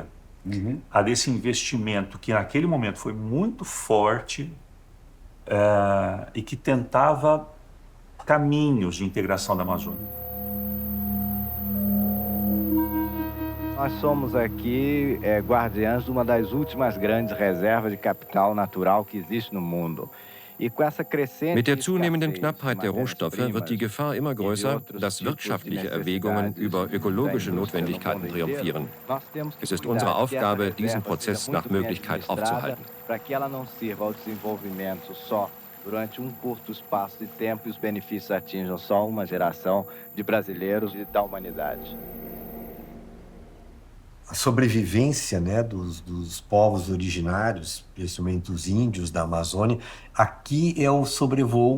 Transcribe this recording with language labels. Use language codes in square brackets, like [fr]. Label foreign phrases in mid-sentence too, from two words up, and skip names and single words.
[pt] A desse investimento que naquele momento foi muito forte e que tentava caminhos de integração da Amazônia. Nós somos aqui guardiães de uma das últimas grandes reservas de capital natural que existe no mundo. [de] Mit der zunehmenden Knappheit der Rohstoffe wird die Gefahr immer größer, dass wirtschaftliche Erwägungen über ökologische Notwendigkeiten triumphieren. Es ist unsere Aufgabe, diesen Prozess nach Möglichkeit aufzuhalten. [pt] Para que ela não sirva ao desenvolvimento só durante curto espaço de tempo e os benefícios atinjam só uma geração de brasileiros e da humanidade. A sobrevivência, né, dos povos originários, principalmente dos índios da Amazônia, aqui é o sobrevoo